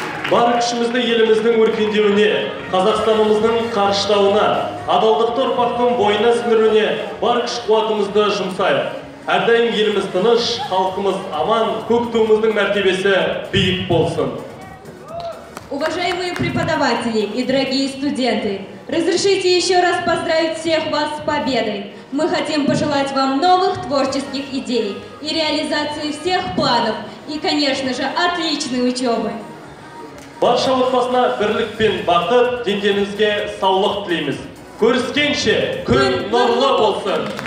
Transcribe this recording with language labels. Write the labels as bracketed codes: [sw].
[kk] Бар күшімізді еліміздің өркендеуіне, Қазақстанымыздың қарыштауына, адалдықты ұрпақтың бойына сіңіруіне бар күш қуатымызды жұмсайық. Әрдайым еліміз тыныш, халқымыз аман, көк туымыздың мәртебесі биік болсын. [ru] Уважаемые преподаватели и дорогие студенты, разрешите еще раз поздравить всех вас с победой. Мы хотим пожелать вам новых творческих идей и реализации всех планов и, конечно же, отличной учебы. [kk] Барша отбасына бірлік пен бақыт, дендеріңізге саулық тілейміз. Көріскенше күн нұрлы болсын.